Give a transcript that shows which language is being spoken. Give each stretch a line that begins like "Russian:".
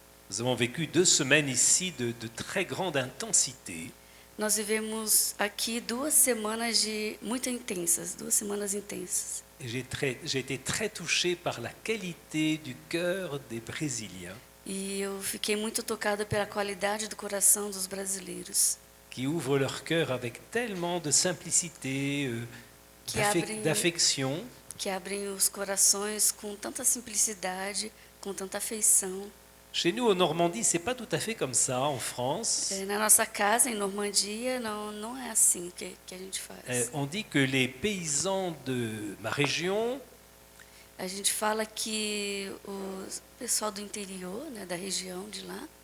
French: Nous avons vécu 2 semaines ici de très grande intensité.
Portuguese: Nós vivemos aqui 2 semanas muito intensas, 2 semanas intensas.
French: J'ai été très touché par la qualité du cœur des Brésiliens.
Portuguese: E eu fiquei muito tocada pela qualidade do coração dos brasileiros.
French: Qui ouvrent leur cœur avec tellement de simplicité, d'affection.
Portuguese: Que abrem os corações com tanta simplicidade, com tanta afeição.
French: Chez nous, en Normandie, c'est pas tout à fait comme ça, en France.
Portuguese: Na nossa casa, em Normandia, não é assim que a gente faz.
French: On dit que les paysans de ma région...
Portuguese: A gente fala que o pessoal do interior, né, da região de lá,